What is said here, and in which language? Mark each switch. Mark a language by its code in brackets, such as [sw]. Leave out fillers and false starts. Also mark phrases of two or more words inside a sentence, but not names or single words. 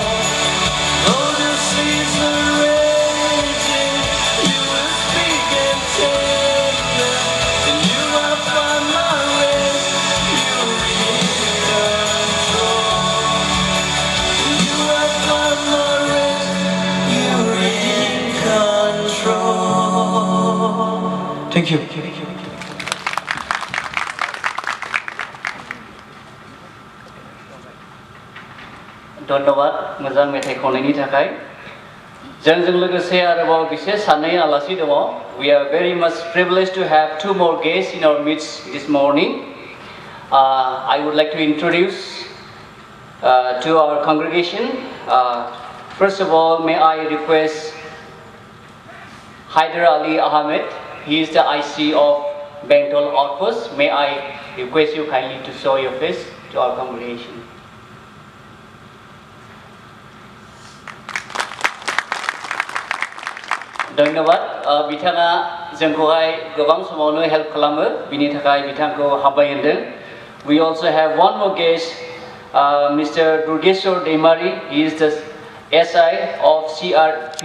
[en] Though the seas are raging, you will speak and tame them, and you have found my rest. You are in control. You have found my rest. You are in control. Thank you. [brx] धन्यवाद मोजां मेथाइ खननायनि थाखाय जोंजों लोगोसे आरोबाव बिसेस सानै आलासि दङ [en] we are very much privileged to have two more guests in our midst this morning. I would like to introduce to our congregation. First of all, may I request Haider Ali Ahmed. He is the IC of Bentol Outpost. May I request you kindly to show your face to our congregation. [brx] धन्यवाद बिथाङा जोंखौहाय गोबां समावनो हेल्प खालामो बिनि थाखाय बिथांखौ हामबाय होनदों [en] we also have one more guest, Mr. Durgeshwar Demari. He is the SI of CR.